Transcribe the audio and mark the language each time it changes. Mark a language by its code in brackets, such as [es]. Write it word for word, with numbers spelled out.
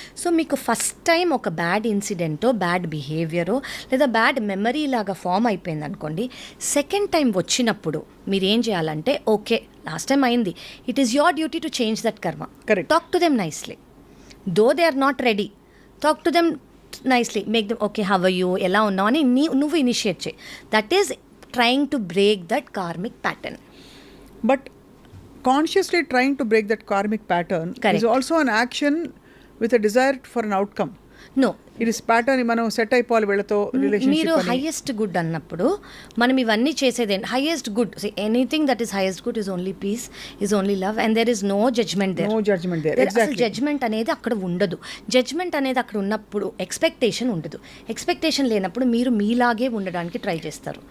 [te] So మీకు first time ఒక bad ఇన్సిడెంటో బ్యాడ్ బిహేవియరో లేదా బ్యాడ్ మెమరీ లాగా ఫామ్ అయిపోయింది అనుకోండి, సెకండ్ టైం వచ్చినప్పుడు మీరు ఏం చేయాలంటే ఓకే లాస్ట్ టైం అయింది, [en] It is your duty to change that karma. Correct. Talk to them nicely, though they are not ready, talk to them nicely, make them okay how you [te] ఎలా ఉన్నావు అని నీ నువ్వు ఇనిషియేట్ చేయి. [en] That is trying to break that karmic pattern. But consciously trying to break that karmic pattern Correct. is also an action with a desire for an outcome. No, It is pattern [te] మనం set అయిపోవాలి వీళ్ళతో మీరు relationship అని. [en] highest good [te] అన్నప్పుడు మనం ఇవన్నీ చేసేది [en] Highest good, anything that is highest good is only peace, is only love and there is no judgment there. No judgment there. [te] అసలు [en] Exactly. [te] జడ్జ్మెంట్ అనేది అక్కడ ఉండదు. జడ్జ్మెంట్ అనేది అక్కడ ఉన్నప్పుడు ఎక్స్పెక్టేషన్ ఉండదు, ఎక్స్పెక్టేషన్ లేనప్పుడు మీరు మీలాగే ఉండడానికి ట్రై చేస్తారు.